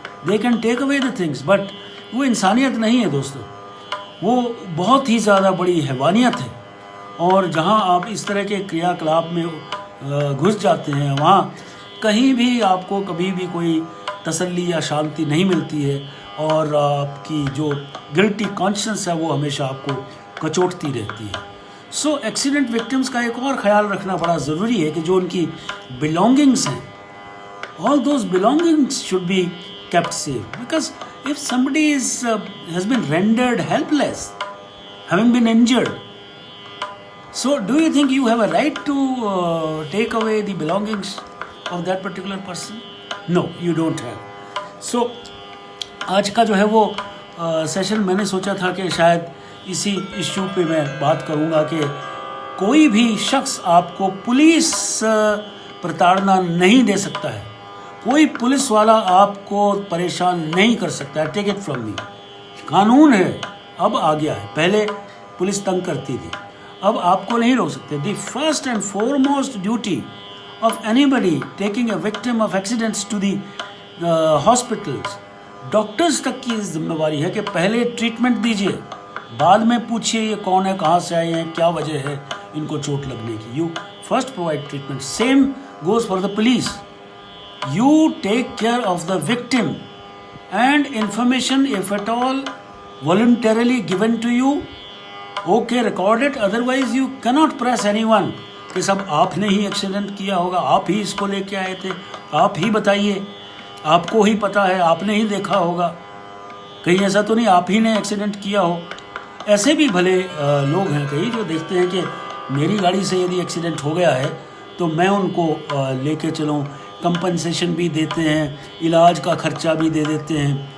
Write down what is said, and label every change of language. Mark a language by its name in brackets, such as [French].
[English] they can take away the things, but [Hindi] वो इंसानियत नहीं है दोस्तों, वो बहुत ही ज़्यादा बड़ी हैवानियत है. और जहाँ आप इस तरह के क्रियाकलाप में घुस जाते हैं, वहाँ कहीं भी आपको कभी भी कोई तसल्ली या शांति नहीं मिलती है, और आपकी जो गिल्टी कॉन्शियस है वो हमेशा आपको कचोटती रहती है. सो एक्सीडेंट विक्टिम्स का एक और ख्याल रखना बड़ा ज़रूरी है कि जो उनकी बिलोंगिंग्स हैं, [English] all those belongings should be kept safe, because if somebody has been rendered helpless, having been injured, so do you think you have a right to take away the belongings of that particular person? No, you don't have. [Hindi] So आज का जो है वो session मैंने सोचा था कि शायद इसी इश्यू पे मैं बात करूंगा कि कोई भी शख्स आपको पुलिस प्रताड़ना नहीं दे सकता है, कोई पुलिस वाला आपको परेशान नहीं कर सकता है. [English] Take it from me. [Hindi] कानून है, अब आ गया है. पहले पुलिस तंग करती थी, अब आपको नहीं रोक सकते. [English] the first and foremost duty of anybody taking a victim of accidents to the hospitals, [Hindi] doctors तक की जिम्मेवारी है कि पहले ट्रीटमेंट दीजिए, बाद में पूछिए ये कौन है, कहाँ से आए हैं, क्या वजह है इनको चोट लगने की. [English] You first provide treatment. Same goes for the police. You take care of the victim, and information, if at all voluntarily given to you, okay, record it. Otherwise you cannot press anyone [Hindi] कि सब आपने ही accident किया होगा, आप ही इसको लेके आए थे, आप ही बताइए. आपको ही पता है, आपने ही देखा होगा, कहीं ऐसा तो नहीं आप ही ने एक्सीडेंट किया हो। ऐसे भी भले लोग हैं कई जो देखते हैं कि मेरी गाड़ी से यदि एक्सीडेंट हो गया है तो मैं उनको लेके चलूँ, कंपनसेशन भी देते हैं, इलाज का खर्चा भी दे देते हैं।